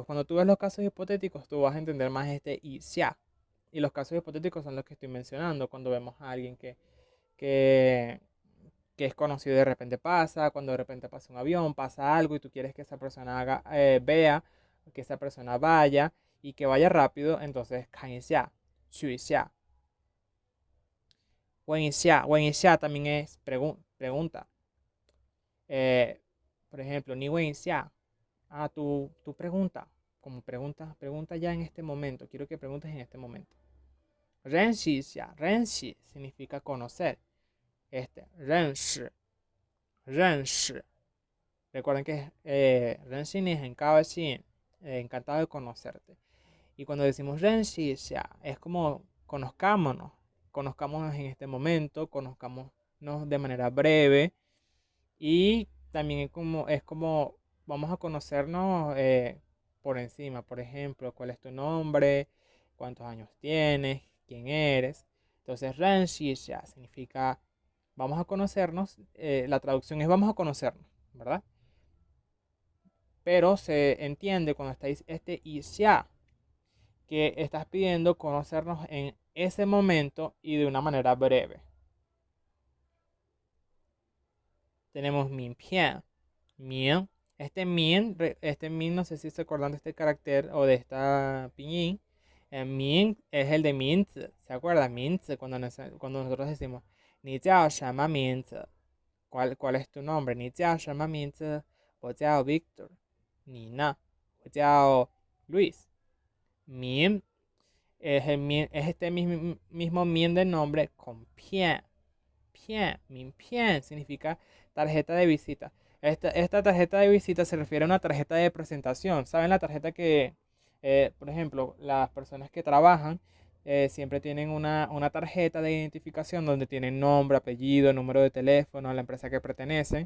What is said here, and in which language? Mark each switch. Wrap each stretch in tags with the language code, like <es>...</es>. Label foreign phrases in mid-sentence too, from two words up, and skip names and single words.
<es>Cuando tú ves los casos hipotéticos, tú vas a entender más este y sea. Y los casos hipotéticos son los que estoy mencionando, cuando vemos a alguien que, que es conocido y de repente pasa, cuando de repente pasa un avión, pasa algo y tú quieres que esa persona vea, que esa persona vaya y que vaya rápido, entonces</es> <zh>看一下, 去一下. 问一下</zh> <es>también es pregunta. Eh, por ejemplo,</es> <zh>你问一下.</zh> <es>Ah, tú pregunta, como pregunta ya en este momento. Quiero que preguntes en este momento.</es> <zh>认识一下, 认识</zh> <es>significa conocer. Este, 认识. Recuerden que</es> <zh>认识你很高兴,</zh> <es>encantado de conocerte. Y cuando decimos</es> <zh>认识一下,</zh> <es>es como conozcámonos en este momento, conozcámonos de manera breve. Y también es como vamos a conocernos por encima. Por ejemplo, cuál es tu nombre, cuántos años tienes, quién eres. Entonces,</es> <zh>认识一下</zh> <es>significa vamos a conocernos. La traducción es vamos a conocernos, ¿verdad? Pero se entiende cuando estáis este y ya que estás pidiendo conocernos en ese momento y de una manera breve. Tenemos 名片, mien. Este min, no sé si se acuerdan de este carácter o de esta pinyin. Min es el de minzi. ¿Se acuerdan? Minzi, cuando nosotros decimos,</es> <zh>你叫什么名字.</zh> <es>¿Cuál es tu nombre?</es> <zh>你叫什么名字。我叫Víctor. 你呢。我叫Luis.</zh> <es>Min es este mismo min de nombre con pien.</es> <zh>名片</zh> <es>significa tarjeta de visita. Esta tarjeta de visita se refiere a una tarjeta de presentación. ¿Saben la tarjeta que, por ejemplo, las personas que trabajan siempre tienen una tarjeta de identificación donde tienen nombre, apellido, número de teléfono, a la empresa que pertenecen?</es>